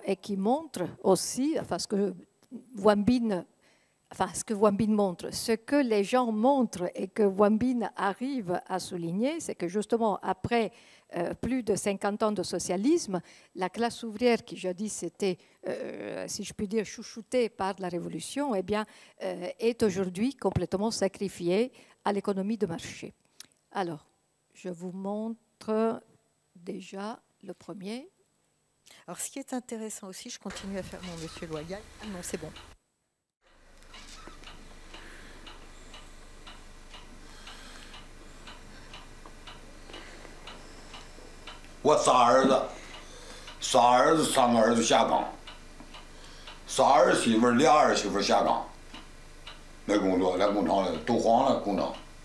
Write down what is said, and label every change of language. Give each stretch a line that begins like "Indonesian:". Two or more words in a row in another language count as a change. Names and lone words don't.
French: Et qui montre aussi, ce que Wang Bin montre, ce que les gens montrent et que Wang Bin arrive à souligner, c'est que justement, après plus de 50 ans de socialisme, la classe ouvrière qui jadis était, si je puis dire, chouchoutée par la révolution, eh bien, est aujourd'hui complètement sacrifiée à l'économie de marché. Alors, je vous montre déjà le premier. Alors, ce qui est intéressant aussi, je continue à faire mon monsieur Loyal. Ah non, c'est bon.
Chinese: 我仨儿子，3个儿子下岗，3儿媳妇，2儿媳妇下岗，没工作，来工厂了，都黄了工厂。